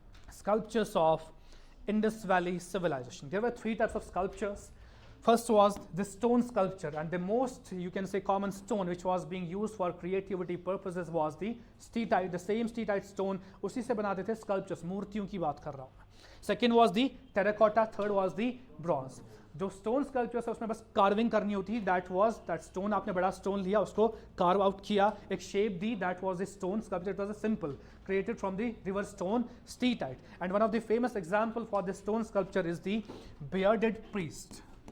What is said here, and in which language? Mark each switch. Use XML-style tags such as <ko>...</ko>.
<en>Sculptures of Indus Valley civilization. There were three types of sculptures. First was the stone sculpture, and the most, you can say, common stone which was being used for creativity purposes was the steatite, the same steatite stone.</en> <hi>उसी से बनाते थे sculptures, मूर्तियों की बात कर रहा हूँ मैं.</hi> <en>Second was the terracotta, third was the bronze.</en> <hi>जो stone sculptures है उसमें बस carving करनी होती है.</hi> <en>that stone,</en> <hi>आपने बड़ा stone लिया, उसको carve out किया, एक shape the,</hi> <en>that was the stone sculpture. It was a simple, created from the river stone steatite. And one of the famous example for this stone sculpture is the bearded priest.</en>